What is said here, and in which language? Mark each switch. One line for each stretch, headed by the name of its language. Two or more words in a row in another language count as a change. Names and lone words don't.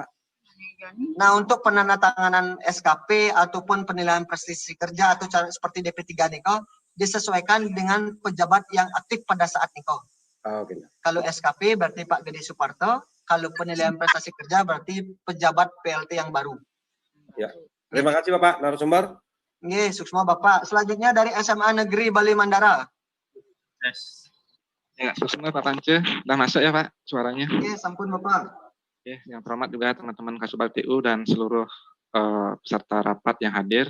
Indonesian: Nah, untuk penandatanganan SKP ataupun penilaian prestasi kerja atau seperti DP3 Niko disesuaikan dengan pejabat yang aktif pada saat Niko. Okay. Kalau SKP berarti Pak Gede Suparto, kalau penilaian prestasi kerja berarti pejabat PLT yang baru. Ya. Terima kasih Bapak narasumber. Nggih, suksma Bapak. Selanjutnya dari SMA Negeri Bali Mandara. Yes. Ya, suksma Pak Pance. Udah masuk ya Pak suaranya? Oke, sampun Bapak. Oke, yang terhormat juga teman-teman Kasubag TU dan seluruh peserta rapat yang hadir.